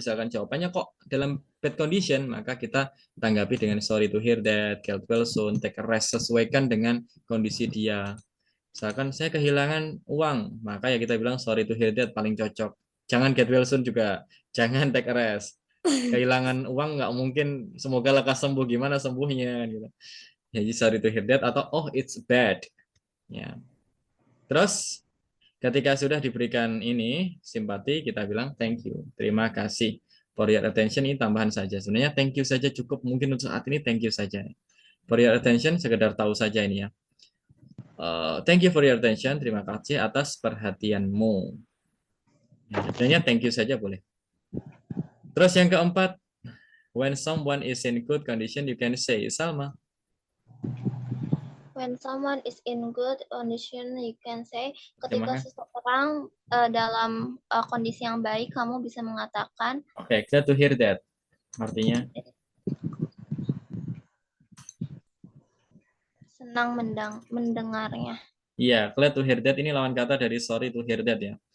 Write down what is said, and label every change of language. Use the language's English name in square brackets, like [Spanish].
[Indonesian] Misalkan jawabannya kok dalam bad condition, maka kita tanggapi dengan [English] sorry to hear that, get well soon, take a rest, [Indonesian] sesuaikan dengan kondisi dia. Misalkan saya kehilangan uang, maka ya kita bilang [English] sorry to hear that [Indonesian] paling cocok. Jangan [English] get well soon [Indonesian] juga, jangan [English] take a rest. [Indonesian] Kehilangan uang nggak mungkin, semoga lekas sembuh, gimana sembuhnya gitu. Jadi [English] sorry to hear that atau oh it's bad. [Indonesian] Ya. Terus ketika sudah diberikan ini simpati, kita bilang [English] thank you, [Indonesian] terima kasih [English] for your attention. [Indonesian] Ini tambahan saja. Sebenarnya thank you saja cukup. Mungkin untuk saat ini thank you saja. [English] For your attention, [Indonesian] sekedar tahu saja ini ya. [English] Thank you for your attention. [Indonesian] Terima kasih atas perhatianmu. Ya, sebenarnya [English] thank you [Indonesian] saja boleh. Terus yang keempat, [English] when someone is in good condition, you can say, Salma. when someone is in good condition, you can say, [Indonesian] ketika Gimana? seseorang dalam kondisi yang baik, kamu bisa mengatakan, [English] Oke, glad to hear that. [Indonesian] Artinya, senang mendengarnya. iya, [English] glad to hear that [Indonesian] ini lawan kata dari [English] sorry to hear that [Indonesian] ya.